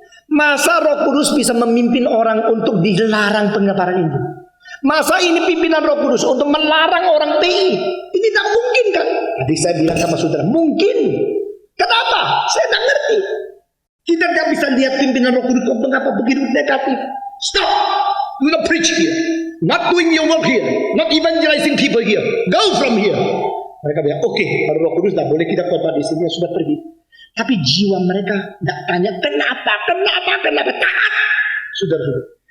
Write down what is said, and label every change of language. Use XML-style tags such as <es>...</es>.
<id>Masa Roh Kudus bisa memimpin orang untuk dilarang pengabaran Injil? Masa ini pimpinan Roh Kudus untuk melarang orang PI? Ini tak mungkin kan? Tadi saya bilang sama saudara, mungkin. Kenapa? Saya tak ngerti. Kita tidak bisa lihat pimpinan Roh Kudus mengapa begitu negatif.</id> <en>Stop. We not preach here, not doing your work here, not evangelizing people here. Go from here.</en> <id>Mereka bilang, oke, kalau Roh Kudus tidak boleh kita khotbah di sini, sudah pergi. Tapi jiwa mereka tidak tanya kenapa. Taat. Saudara-saudara,</id>